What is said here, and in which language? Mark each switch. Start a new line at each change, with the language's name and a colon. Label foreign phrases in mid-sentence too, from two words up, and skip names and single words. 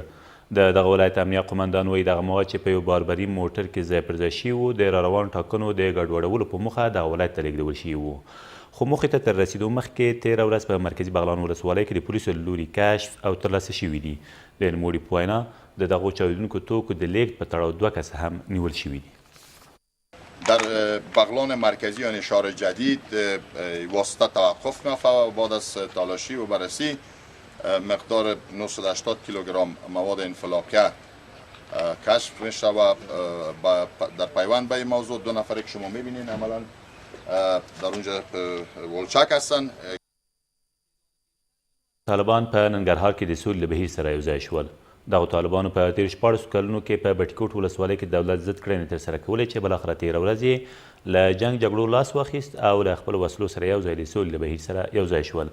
Pashto: د دغه ولایت امنیه قمندان وایي دغه مواد چې په یو باربري موټر کې ځای پر ځای شوي وو د راروانو ټاکنو د ګډوډولو په موخه دغه ولایت ته لیږدول شوي وو. خو موخې ته تر رسیدو مخکې تېره ورځ په مرکزي بغلان ولسوالۍ کې د پولیسو له لوري کشف او ترلاسه شوي دي. د نوموړي په وینا د دغو چاودونکو توکو د لیږد په تړاو 2 کسه هم نیول شوي دي.
Persian: در بغلان مرکزی آن شهر جدید واسطه توقف می‌یافت و بعد از تلاشی و بررسی مقدار 980 کیلوگرم مواد انفلاکه کشف میشه و در پیوند به این موضوع 2 نفر که شما میبینین عملا در اونجا ولچک هستن.
Pashto: طالبان په ننګرهار کې د سولې له بهیر سره یوځای شول. دغو طالبانو په تېرو 14 کلونو کې په بټکوټ ولسوالۍ کې دولت ضد کړنې ترسره کولې چې بالاخره تېره ورځ یې له جنګ جګړو لاس واخیست او له خپلو وسلو سره یو ځای د سولې له بهیر سره یوځای شول.